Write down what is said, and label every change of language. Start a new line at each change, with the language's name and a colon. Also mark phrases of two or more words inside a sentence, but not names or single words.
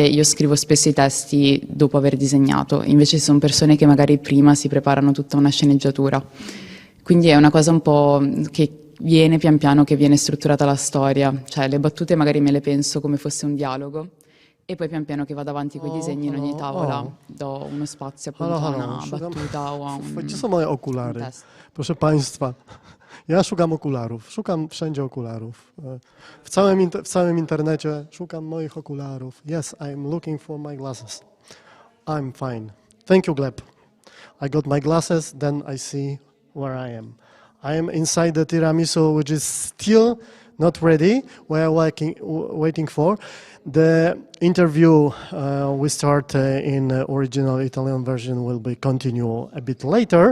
Italian: Io scrivo spesso i testi dopo aver disegnato, invece ci sono persone che magari prima si preparano tutta una sceneggiatura, quindi è una cosa un po' che viene pian piano, che viene strutturata la storia, cioè le battute magari me le penso come fosse un dialogo e poi pian piano che vado avanti con i disegni in ogni tavola do uno spazio appunto a una battuta o a un
Polish: Gdzie są moje okulary? test. Proszę Państwa, ja szukam okularów, szukam wszędzie okularów. W całym internecie szukam moich okularów.
English: Yes, I'm looking for my glasses. I'm fine. Thank you, Gleb. I got my glasses, then I see where I am. I am inside the tiramisu, which is still not ready. We are waiting for. The interview we start in original Italian version will be continue a bit later.